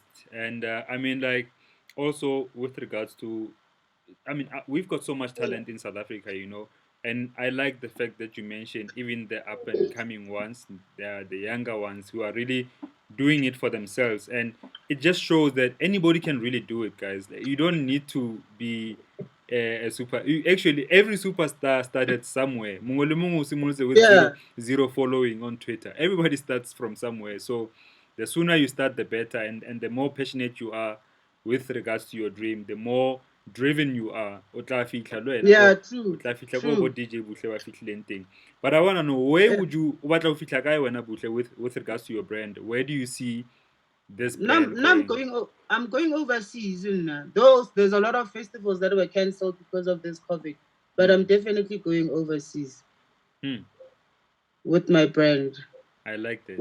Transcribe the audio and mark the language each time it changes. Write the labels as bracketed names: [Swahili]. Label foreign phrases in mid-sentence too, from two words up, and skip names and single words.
[English] And I mean, like, also with regards to, I mean, we've got so much talent in South Africa, and I like the fact that you mentioned even the up and coming ones, the younger ones who are really doing it for themselves. And it just shows that anybody can really do it, guys. Like, you don't need to be a super. Actually, every superstar started somewhere. [Southern Sotho] Mongwe le mongwe o simolotse with Yeah. [English] zero following on Twitter. Everybody starts from somewhere. So the sooner you start, the better. And the more passionate you are with regards to your dream, the more driven you are. Yeah, true. [Southern Sotho] Bo DJ Buhle ba fihlileng teng. [English] But I want to know, where would you [Southern Sotho] o batla ho fihla kae wena [English] Buhle with regards to your brand? Where do you see this brand going? I'm going overseas. Those there's a lot of festivals that were cancelled because of this COVID, but I'm definitely going overseas with my brand. I like that.